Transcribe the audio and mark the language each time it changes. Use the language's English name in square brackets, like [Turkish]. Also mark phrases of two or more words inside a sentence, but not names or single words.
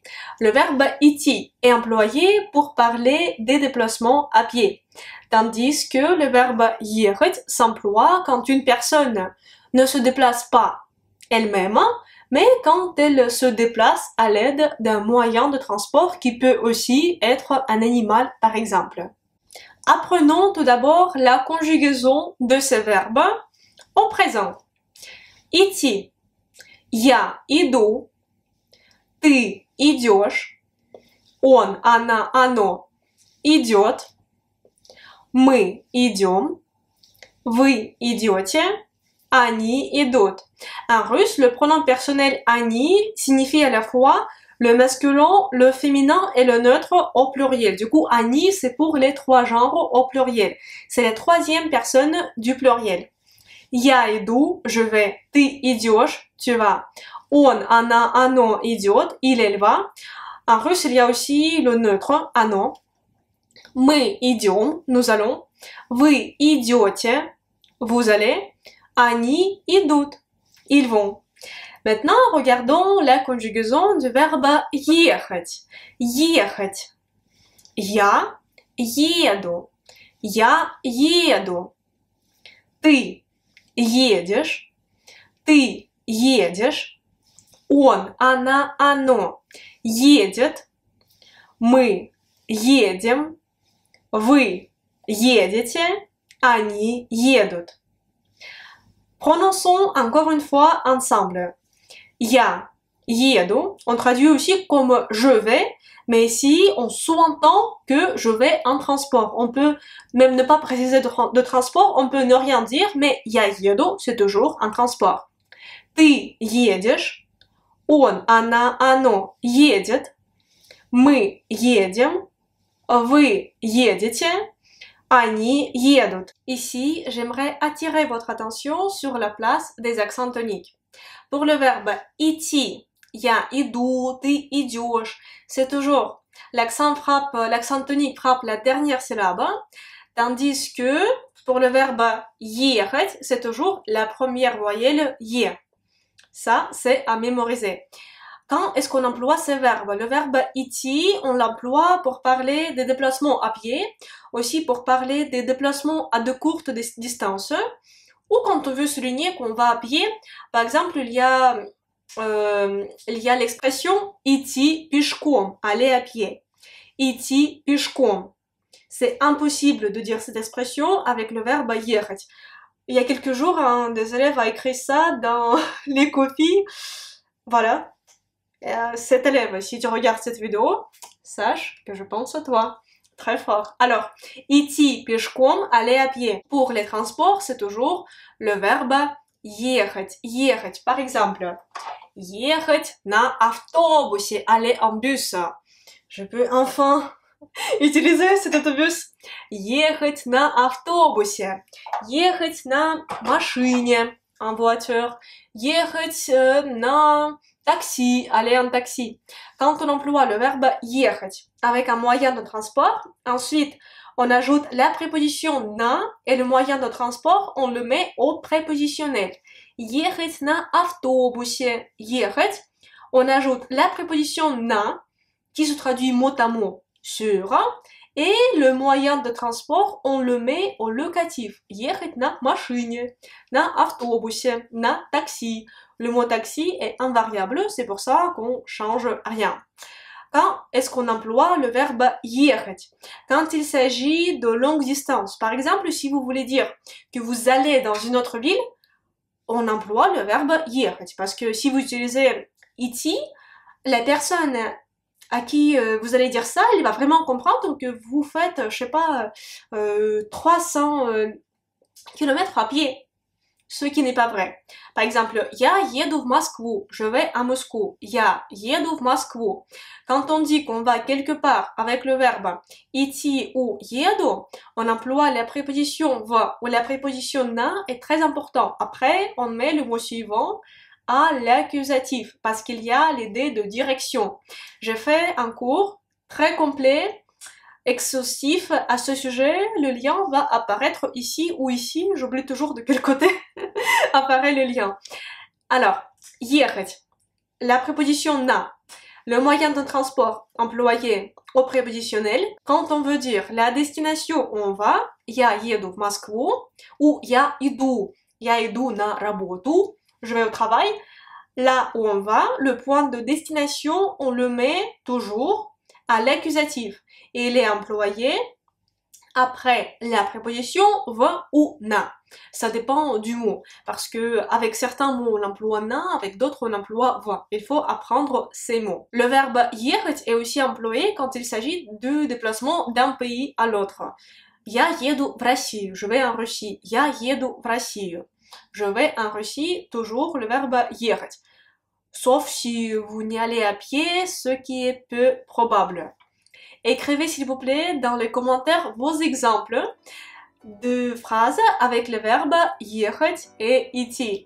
[French] Le verbe идти est employé pour parler des déplacements à pied, tandis que le verbe ехать s'emploie quand une personne ne se déplace pas elle-même, mais quand elle se déplace à l'aide d'un moyen de transport qui peut aussi être un animal, par exemple. Apprenons tout d'abord la conjugaison de ces verbes au présent. [Russian] Идти. Я иду. Ты идешь, он, она, оно идет, мы идем, вы идете, они идут. [French] En russe, le pronom personnel они signifie à la fois le masculin, le féminin et le neutre au pluriel. Du coup, они c'est pour les 3 genres au pluriel. C'est la 3e personne du pluriel. [Russian] Я иду, [French] je vais, [Russian] ты идешь, [French] tu vas. [Russian] Он, она, оно идет, [French] il, elle va. En russe, il y a aussi le neutre, [Russian] оно. Мы идем, [French] nous allons. [Russian] Вы идете, [French] vous allez. [Russian] Они идут, [French] ils vont. Maintenant, regardons la conjugaison du verbe ехать. [Russian] Ехать. Я еду. Я еду. Ты едешь. Ты едешь. Он, она, оно едет. Мы едем. Вы едете. Они едут. [French] Prononçons encore une fois ensemble. [Russian] Я еду, [French] on traduit aussi comme je vais, mais ici on sous-entend que je vais en transport. On peut même ne pas préciser de transport, on peut ne rien dire, mais [Russian] я еду, [French] c'est toujours un transport. [Russian] Ты едешь. Он, она, оно едет. Мы едем. Вы едете. Они едут. [French] Ici, j'aimerais attirer votre attention sur la place des accents toniques. Pour le verbe идти, [Russian] я иду, ты идешь, [French] c'est toujours l'accent tonique frappe la dernière syllabe, tandis que pour le verbe ехать, c'est toujours la première voyelle je. Ça, c'est à mémoriser. Quand est-ce qu'on emploie ces verbes? Le verbe идти, on l'emploie pour parler des déplacements à pied, aussi pour parler des déplacements à de courtes distances, ou quand on veut souligner qu'on va à pied. Par exemple, il y a il y a l'expression [Russian] идти пешком, [French] aller à pied. [Russian] Идти пешком. [French] C'est impossible de dire cette expression avec le verbe ехать. Il y a quelques jours, un des élèves a écrit ça dans les copies. Voilà. Cet élève, si tu regardes cette vidéo, sache que je pense à toi. Très fort. Alors, [Russian] идти пешком, [French] aller à pied. Pour les transports, c'est toujours le verbe [Russian] ехать. Ехать. [French] Par exemple, [Russian] ехать на автобусе, [French] aller en bus. Je peux enfin utiliser cet autobus. [Russian] Ехать на автобусе. Ехать на машине, [French] en voiture. [Russian] Ехать на taxi, [French] aller en taxi. Quand on emploie le verbe ехать avec un moyen de transport, ensuite on ajoute la préposition на et le moyen de transport, on le met au prépositionnel. [Russian] Ехать на автобусе. Ехать, [French] on ajoute la préposition на qui se traduit mot à mot sur, et le moyen de transport, on le met au locatif. [Russian] Ехать на машине, на автобусе, на такси. [French] Le mot taxi est invariable, c'est pour ça qu'on change rien. Quand est-ce qu'on emploie le verbe ехать? Quand il s'agit de longue distance. Par exemple, si vous voulez dire que vous allez dans une autre ville, on emploie le verbe ехать. Parce que si vous utilisez идти, la personne à qui vous allez dire ça, il va vraiment comprendre que vous faites, je sais pas, 300 km à pied. Ce qui n'est pas vrai. Par exemple, [Russian] я еду в Москву, [French] je vais à Moscou. [Russian] Я еду в Москву. [French] Quand on dit qu'on va quelque part avec le verbe идти ou еду, on emploie la préposition va ou la préposition на est très important. Après, on met le mot suivant à l'accusatif parce qu'il y a l'idée de direction. J'ai fait un cours très complet, exhaustif à ce sujet. Le lien va apparaître ici ou ici. J'oublie toujours de quel côté apparaît le lien. Alors, ехать, la préposition на, le moyen de transport employé au prépositionnel. Quand on veut dire la destination où on va, [Russian] я еду в Москву ou я иду на работу, [French] je vais au travail. Là où on va, le point de destination, on le met toujours à l'accusatif. Et il est employé après la préposition va ou na. Ça dépend du mot. Parce que avec certains mots, on emploie na, avec d'autres, on emploie va. Il faut apprendre ces mots. Le verbe ехать est aussi employé quand il s'agit de déplacement d'un pays à l'autre. [Russian] Я еду в Россию. [French] Je vais en Russie. [Russian] Я еду в Россию. [French] Je vais en Russie, toujours le verbe ехать. Sauf si vous n'y allez à pied, ce qui est peu probable. Écrivez s'il vous plaît dans les commentaires vos exemples de phrases avec le verbe ехать et идти.